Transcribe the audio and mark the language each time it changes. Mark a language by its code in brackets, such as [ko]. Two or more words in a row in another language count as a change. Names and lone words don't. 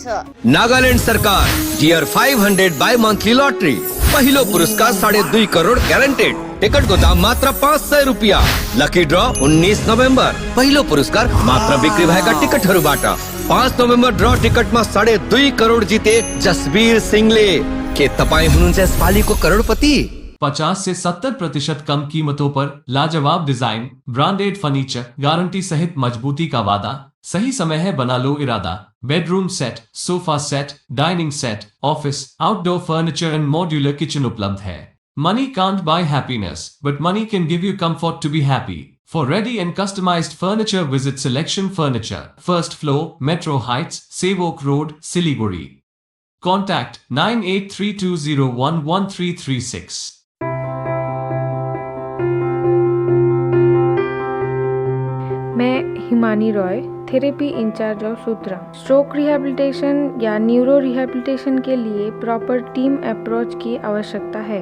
[ne] नागालैंड सरकार [en] Dear 500 bi monthly lottery [ne] पहिलो पुरस्कार 2.5 करोड़ ग्यारेंटेड। टिकट को दाम मात्र 500 रुपया। लकी ड्र 19 नोभेम्बर। पहिलो पुरस्कार मात्र बिक्री भएका टिकटहरूबाट। 5 नोभेम्बर ड्र टिकटमा 2.5 करोड़ जिते जसवीर सिंहले। के तपाईं हुनुहुन्छ यसपालिको करोड़पति? [hi] 50 से 70% कम कीमतों पर लाजवाब डिजाइन, ब्रांडेड फर्नीचर, गारंटी सहित मजबूती का वादा। सही समय है, बना लो इरादा। बेडरूम सेट, सोफा सेट, डाइनिंग सेट, ऑफिस, आउटडोर फर्नीचर एंड [en] modular kitchen [hi] उपलब्ध है। [en] Money can't buy happiness, but money can give you comfort to be happy. For ready and customized furniture, visit Selection Furniture, first floor, Metro Heights, Sevok Road, Siliguri. Contact 9832011336. [hi] मैं हिमानी रॉय, [en] therapy in-charge of Sutra. stroke rehabilitation या neuro rehabilitation [hi] के लिए [en] proper team approach [hi] की आवश्यकता है।